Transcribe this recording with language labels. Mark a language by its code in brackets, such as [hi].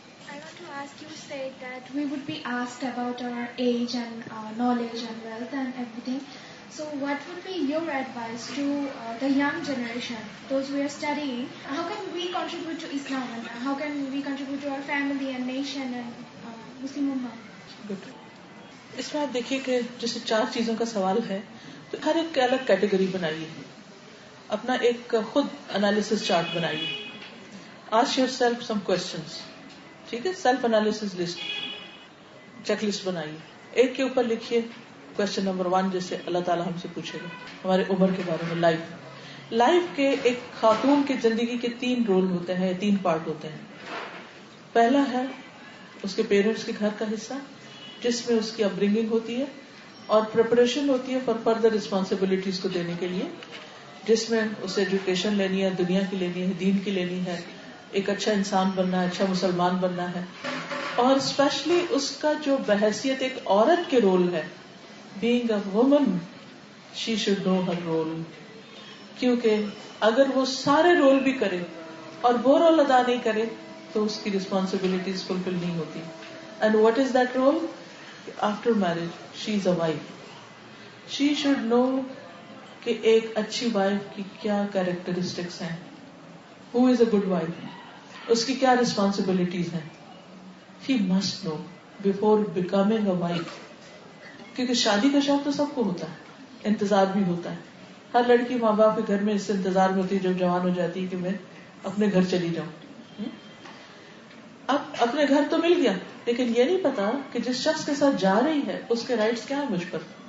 [en] I want to ask, you said that we would be asked about our age and knowledge and wealth and everything. So what would be your advice to the young generation, those who are studying? How can we contribute to Islam and how can we contribute to our family and nation and Muslim Ummah? Good. [ur] اس میں آپ دیکھیے کہ جیسے 4 چیزوں کا سوال ہے تو ہر ایک الگ کیٹیگری بنائیے, اپنا ایک خود انالیسس چارٹ بنائیے. [en] Ask yourself some questions. [ur] ٹھیک ہے, self analysis list, check list بنائیے. ایک کے اوپر لکھیے کوشچن نمبر 1, جیسے اللہ تعالیٰ ہم سے پوچھے گا ہمارے عمر کے بارے میں. لائف کے ایک خاتون کی زندگی کے 3 رول ہوتے ہیں, 3 پارٹ ہوتے ہیں. پہلا ہے اس کے پیرنٹس کے گھر کا حصہ, جس میں اس کی اپ برنگنگ ہوتی ہے اور پریپریشن ہوتی ہے فار فردر رسپانسبلٹیز کو دینے کے لیے, جس میں اسے ایجوکیشن لینی ہے, دنیا کی لینی ہے, دین کی لینی ہے, ایک اچھا انسان بننا ہے, اچھا مسلمان بننا ہے. اور اسپیشلی اس کا جو بحیثیت ایک عورت کے رول ہے, [en] being a woman, she should know her role. [ur] کیونکہ اگر وہ سارے رول بھی کرے اور وہ رول ادا نہیں کرے تو اس کی رسپانسبلٹیز فلفل نہیں ہوتی. [en] And what is that role? After marriage, she is a wife. She should know [ur] کہ ایک اچھی وائف کی کیا کیریکٹرسٹکس ہیں, [en] who is a good wife, [ur] اس کی کیا رسپانسبلٹیز ہیں. [en] She must know before becoming a wife. [ur] کیونکہ شادی کا شوق تو سب کو ہوتا ہے, انتظار بھی ہوتا ہے. ہر لڑکی ماں باپ کے گھر میں اس سے انتظار میں ہوتی ہے جب جوان ہو جاتی ہے کہ میں اپنے گھر چلی جاؤں. اب اپنے گھر تو مل گیا، لیکن یہ نہیں پتا کہ جس شخص کے ساتھ جا رہی ہے اس کے رائٹس کیا ہیں مجھ پر.